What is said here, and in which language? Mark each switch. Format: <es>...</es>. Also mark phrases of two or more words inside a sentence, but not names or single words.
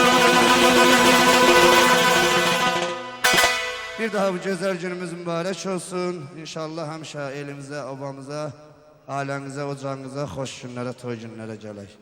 <tr>Bir daha bu güzel günümüz mübarek olsun.</tr> <az>İnşallah həmişə elimizə, obamıza, ailəmizə, ocağımıza, xoş günlərə, toy günlərə gələk.</az>